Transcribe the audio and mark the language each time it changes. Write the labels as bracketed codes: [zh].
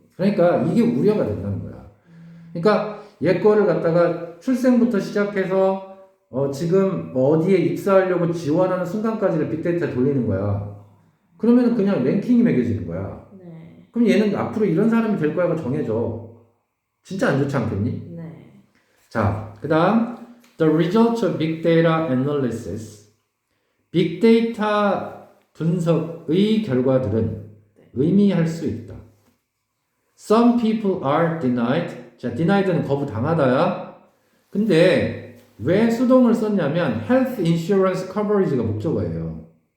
[ko] 그러니까 이게 우려가 된다는 거야. 그러니까 얘 거를 갖다가 출생부터 시작해서 지금 어디에 입사하려고 지원하는 순간까지를 빅데이터에 돌리는 거야. 그러면 그냥 랭킹이 매겨지는 거야. 네. 그럼 얘는 앞으로 이런 사람이 될 거야가 정해져. 진짜 안 좋지 않겠니? 네. 자, 그 다음 [en] The results of big data analysis. [ko] 빅데이터 분석의 결과들은 의미할 수 있다. [en] Some people are denied. [ko] 자, denied는 거부당하다야. 근데 왜 수동을 썼냐면 [en] health insurance coverage [ko] 가 목적어예요.